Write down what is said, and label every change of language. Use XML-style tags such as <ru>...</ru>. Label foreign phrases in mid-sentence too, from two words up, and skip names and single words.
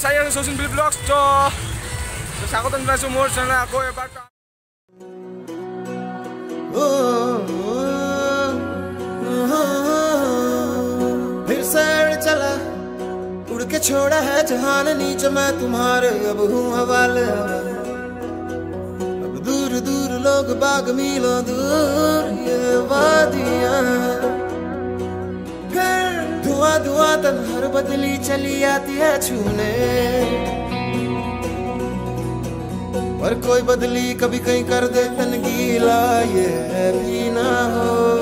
<en>Social Media Vlogs.</en> <as>So স্বাগতম জনাইছো মোৰ চেনেল আকৌ এবাৰ</as> <hi>फिर सैर चला उड़ के छोड़ा है जहान नीचे मैं तुम्हारे अब हूँ हवाले अब दूर दूर लोग बाग मीलों दूर ये वादियाँ फिर धुआं धुआं तन्हार बदली चली आती है छूने और कोई बदली कभी कहीं कर दे तन गीला ये भी ना हो</hi>